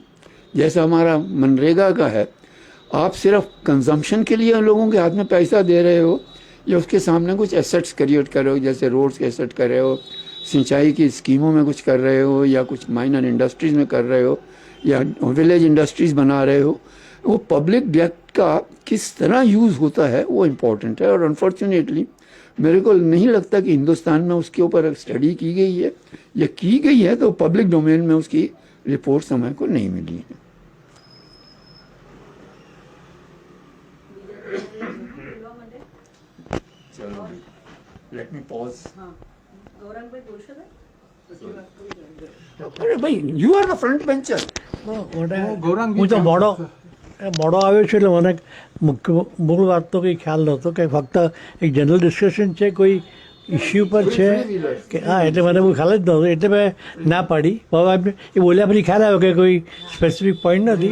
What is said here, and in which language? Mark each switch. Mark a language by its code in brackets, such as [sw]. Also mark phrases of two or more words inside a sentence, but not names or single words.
[hi] जैसा हमारा मनरेगा का है, आप सिर्फ कंजम्पशन के लिए लोगों के हाथ में पैसा दे रहे हो या उसके सामने कुछ [en] assets create [hi] कर रहे हो, जैसे रोड्स के एसेट कर रहे हो, सिंचाई की स्कीमों में कुछ कर रहे हो, या कुछ [en] minor industries [hi] में कर रहे हो, या [en] village industries [hi] बना रहे हो। वो [en] public debt [hi] का किस तरह यूज़ होता है वो इम्पोर्टेंट है। और अनफॉर्चुनेटली मेरे को नहीं लगता कि हिंदुस्तान में उसके ऊपर स्टडी की गई है, या की गई है तो [en] public domain [hi] में उसकी रिपोर्ट समय को नहीं मिली है। [en] Let me pause. [gu] અરે ભાઈ, [en] you are the front bencher. [gu] હું તો મોડો આવ્યો છું એટલે મને મૂળ વાત તો કંઈ ખ્યાલ નહોતો કે ફક્ત એક [en] general discussion [gu] છે, કોઈ ઇસ્યુ પર છે કે હા, એટલે મને બહુ ખ્યાલ જ નહોતો, એટલે મેં ના પાડી. હવે એ બોલ્યા પછી ખ્યાલ આવ્યો કે કોઈ [en] specific point [gu] નથી.